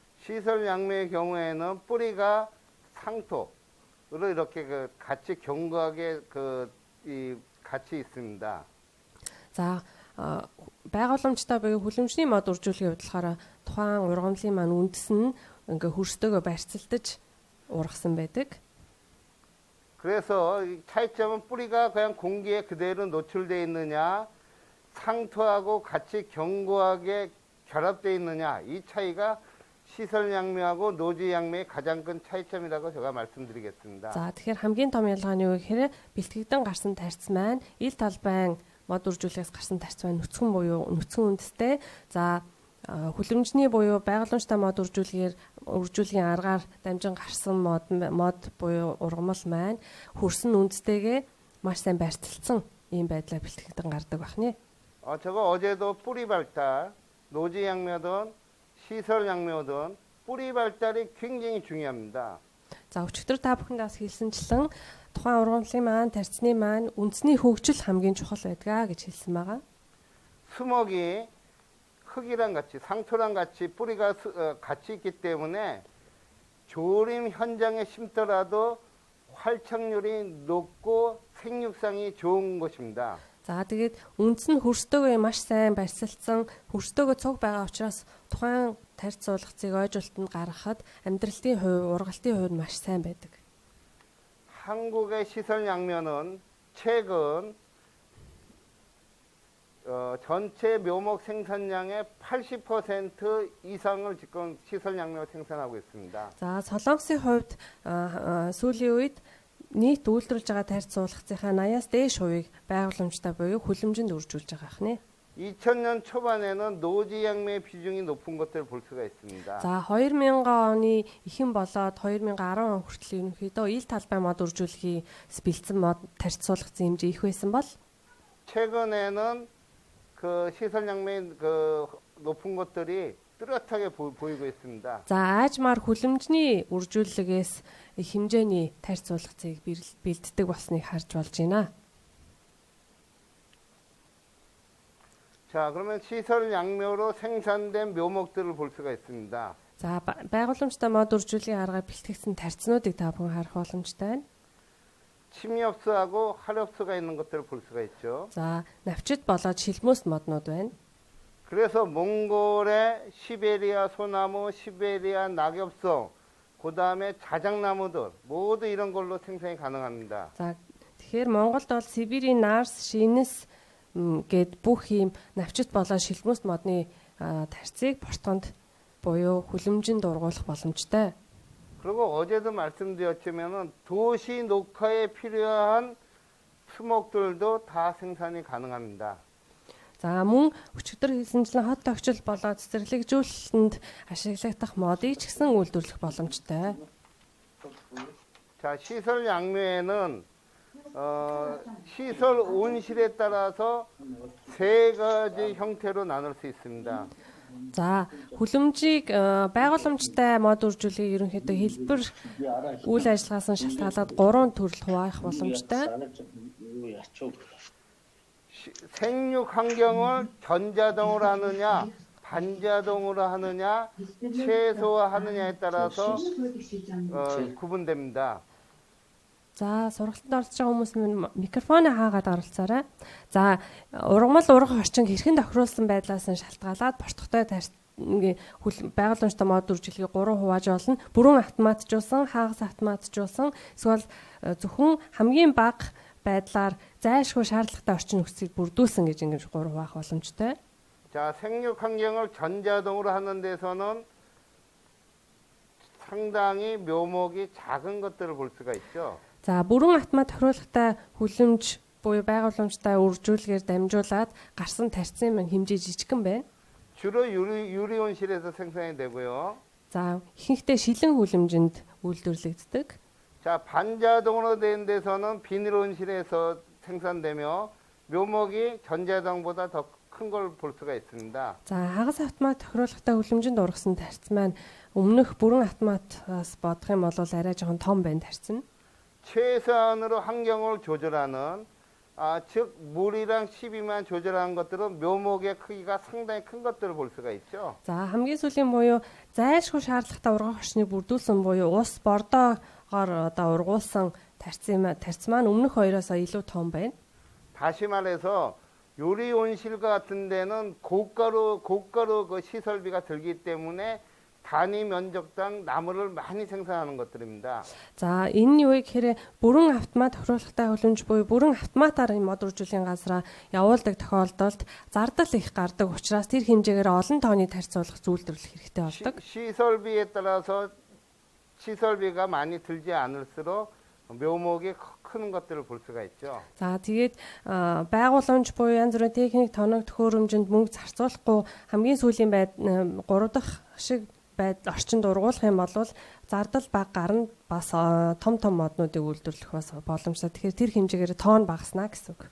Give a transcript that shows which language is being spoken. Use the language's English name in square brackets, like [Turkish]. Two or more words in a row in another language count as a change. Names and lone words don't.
[Korean] 시설 양묘의 경우에는 뿌리가 상토로 이렇게 같이 견고하게 같이 있습니다. [Mongolian] За байгууламжтай буюу хүлэмжний мод үржүүлэхийн хувьд болохоор тухайн ургамлын маань үндэс нь ингээ хөрстөөгөө барьцалдаж ургасан байдаг. [Korean] 그래서 이 차이점은 뿌리가 그냥 공기에 그대로 노출되어 있느냐, 상토하고 같이 견고하게 결합되어 있느냐, 이 차이가 시설 양묘하고 노지 양묘의 가장 큰 차이점이라고 제가 말씀드리겠습니다. [Mongolian] За тэгэхээр хамгийн том ялгаа нь юу гэхээр бэлтгэгдэн гарсан тарц маань ил талбайн мод үржүүлэхээс гарсан тарц маань нүцгэн буюу нүцгэн үндэстэй. За хүлэмжний буюу байгууламжтай мод үржүүлгийн аргаар дамжин гарсан мод буюу ургамал маань хөрсөн үндэстэйгээ маш сайн барьцалцсан ийм байдлаар бэлтгэгдэн гардаг байна. [Korean] 제가 어제도 뿌리 발달, 노지 양묘든 시설 양묘든 뿌리 발달이 굉장히 중요합니다. [Mongolian] За өчигдөр та бүхэндээ хэлсэнчлэн тухайн ургамлын маань тарцны маань үндэсний хөгжил хамгийн чухал байдгаа гэж хэлсэн байгаа. [Korean] 수목이 흙이랑 같이 상토랑 같이 뿌리가 같이 있기 때문에 조림 현장에 심더라도 활착률이 높고 생육상이 좋은 것입니다. [Mongolian] За тэгээд үндэс нь хөрстөөгөө маш сайн барьцалцсан, хөрстөөгөө цуг байгаа учраас тухайн тарц суулгацыг ойжуултанд гаргахад амьдралтын хувь, ургалтын хувьд маш сайн байдаг. [Korean] 한국의 시설 양면은 최근 전체 묘목 생산량의 80% 이상을 지금 시설 양면 생산하고 있습니다. [Mongolian] За Солонгосын хувьд сүүлийн үед нийт үйлдвэрлэж байгаа тарц суулгацынхаа 80-аас дээш хувийг байгууламжтай буюу хүлэмжинд үржүүлж байгаа хнэ. [Korean] 2000년 초반에는 노지 양매의 비중이 높은 것들을 볼 수가 있습니다. [Mongolian] За 2000 оны ихэнх болоод 2010 он хүртэл ерөнхийдөө ил талбай мод үржүүлэхийс бэлдсэн мод тарц суулгацын хэмжээ их байсан бол [Korean] 최근에는 그 시설 양매의 그 높은 것들이 뚜렷하게 보이고 있습니다. [Mongolian] За аажмаар хүлэмжний үржүүлэлгээс их хэмжээний тарц суулгацыг бэлддэг болсныг харж болж байна. [Korean] 자, 그러면 시설 양묘로 생산된 묘목들을 볼 수가 있습니다. [Mongolian] За байгууламжтай мод үржүүлгийн аргаар бэлтгэгдсэн тарцнуудыг та бүхэн харах боломжтой байна. [Korean] 침엽수하고 하엽수가 있는 것들을 볼 수가 있죠. [Mongolian] За навчид болоод шилмөөс моднууд байна. [Korean] 그래서 몽골의 시베리아 소나무, 시베리아 낙엽송, 그 다음에 자작나무들 모두 이런 걸로 생산이 가능합니다. [Mongolian] За тэгэхээр Монголд бол Сибирийн Нарс, Шинэс гэд бүх ийм навчид болоод шилмөөс модны тарцыг портгонд буюу хүлэмжинд ургуулах боломжтой. [Korean] 그리고 어제도 말씀드렸지만은 도시 녹화에 필요한 수목들도 다 생산이 가능합니다. [Mongolian] За мөн өчигдөр хэлсэнчлэн хот тогтчол болоод цэцэрлэгжүүлэлтэнд ашиглагдах модыг ч гэсэн үйлдвэрлэх боломжтой. [Korean] 자, 시설 양묘에는 시설 온실에 따라서 세 가지 형태로 나눌 수 있습니다. [Mongolian] За хүлэмжийг байгууламжтай мод үржүүлгийг ерөнхийдөө хэлбэр үйл ажиллагаас нь шалтгаалаад 3 төрөл хуваах боломжтой. [Korean] 생육 환경을 전자동으로 하느냐, 반자동으로 하느냐, 최소화하느냐에 따라서 구분됩니다. [Mongolian] За сургалтанд орж байгаа хүмүүс микрофоны хаагаад оролцоорой. За ургамал ургах орчин хэрхэн тохируулсан байдлаас нь шалтгаалаад портхтой байгууламжтай мод үржүүлгийг 3 хувааж болно. Бүрэн автоматжуулсан, хагас автоматжуулсан, эсвэл зөвхөн хамгийн бага байдлаар зайлшгүй шаардлагатай орчин нөхцөлийг бүрдүүлсэн гэж ингэж 3 хуваах боломжтой. [Korean] 자, 생육 환경을 전자동으로 하는 데서는 상당히 묘목이 작은 것들을 볼 수가 있죠. [Mongolian] За бүрэн автомат тохируулгатай хүлэмж буюу байгууламжтай үржүүлгээр дамжуулаад гарсан тарцын маань хэмжээ жижигхэн байна. [Korean] 주로 유리온실에서 생산이 되고요. [Mongolian] За ихэнхдээ шилэн хүлэмжинд үйлдвэрлэгддэг. [Korean] 자, 반자동으로 된 데서는 비닐온실에서 생산되며 묘목이 전자동보다 더 큰 걸 볼 수가 있습니다. [Mongolian] За хагас автомат тохируулгатай хүлэмжинд ургасан тарц маань өмнөх бүрэн автоматаас бодох юм бол арай жоохон том байна тарц нь. [Korean] 최소한으로 환경을 조절하는 즉 물이랑 시비만 조절하는 것들은 묘목의 크기가 상당히 큰 것들을 볼 수가 있죠. [Mongolian] За хамгийн сүүлийн буюу зайлшгүй шаардлагатай ургах орчныг бүрдүүлсэн буюу ус бордоогоор одоо ургуулсан тарц маань өмнөх хоёроос илүү том байна. [Korean] 다시 말해서 요리 온실 같은 데는 고가로 그 시설비가 들기 때문에 단위 면적당 나무를 많이 생산하는 것들입니다. [Mongolian] За энэ нь юу вэ гэхээр бүрэн автомат тохируулгатай хөлөмж буюу бүрэн автоматар энэ мод үржүүлгийн газараа явуулдаг тохиолдолд зардал их гардаг учраас тэр хэмжээгээр олон тооны тарьцуулах зүйлдвэрлэх хэрэгтэй болдог. [Korean] 시설비에 따라서 시설비가 많이 들지 않을수록 묘목이 크는 것들을 볼 수가 있죠. [Mongolian] За тэгээд байгууламж буюу янз бүрийн техник тоног төхөөрөмжөнд мөнгө зарцуулахгүй хамгийн сүүлийн 3 дахь шиг орчинд ургуулах юм бол зардал бага гарна бас том моднуудыг үйлдвэрлэх бас боломжтой. Тэгэхээр тэр хэмжээгээр тоон багаснаа гэсэн үг.